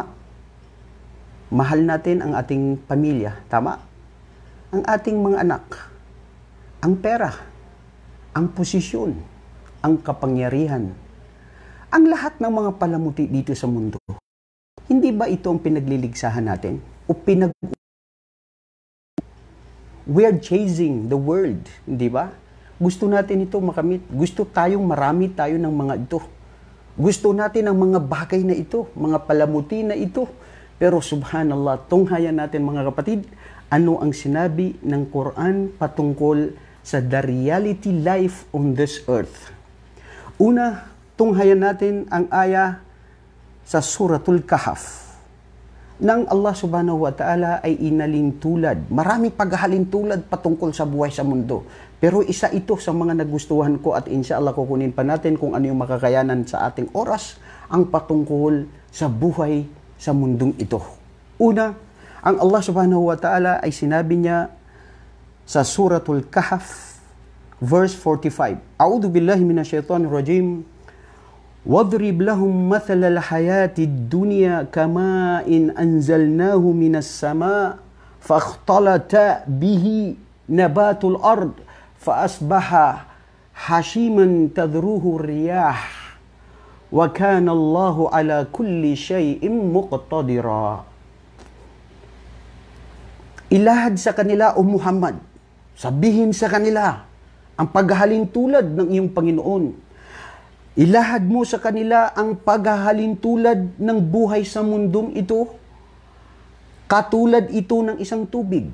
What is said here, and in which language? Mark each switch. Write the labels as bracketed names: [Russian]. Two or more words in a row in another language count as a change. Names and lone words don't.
[Filipino] Mahal natin ang ating pamilya. Tama? Ang ating mga anak. Ang pera. Ang posisyon. Ang kapangyarihan. Ang lahat ng mga palamuti dito sa mundo. Hindi ba ito ang pinagliligsahan natin? [English] O we're chasing the world. [Filipino] Hindi ba? Gusto natin ito makamit. Gusto tayong marami tayo ng mga ito. Gusto natin ang mga bagay na ito, mga palamuti na ito. Pero subhanallah, tunghayan natin mga kapatid, ano ang sinabi ng Quran patungkol sa [English] the reality life on this earth. [Filipino] Una, tunghayan natin ang aya sa Suratul Kahf. Nang Allah [Arabic] سبحانه وتعالى [Filipino] ay inalintulad, marami paghahalintulad patungkol sa buhay sa mundo. Pero isa ito sa mga nagustuhan ko at inshallah kukunin pa natin kung ano yung makakayanan sa ating oras, ang patungkol sa buhay sa mundong ito. Una, ang Allah [Arabic] سبحانه وتعالى [Filipino] ay sinabi niya sa Suratul Kahf, verse 45. [Arabic] أعوذ بالله من الشيطان الرجيم. وَاضْرِبْ لَهُمْ مَثَلَ الْحَيَاةِ الدُّنْيَا كَمَاءٍ أَنْزَلْنَاهُ مِنَ السَّمَاءِ فَاخْتَلَطَ بِهِ نَبَاتُ الْأَرْضِ فَأَصْبَحَ حَشِيمًا تَذْرُوهُ الرِّيَاحُ وَكَانَ اللَّهُ عَلَى كُلِّ شَيْءٍ مُقْتَدِرًا. [Filipino] Ilahad sa kanila, O Muhammad, sabihin sa kanila ang paghahalintulad ng iyong Panginoon. Ilahad mo sa kanila ang paghahalintulad ng buhay sa mundong ito. Katulad ito ng isang tubig.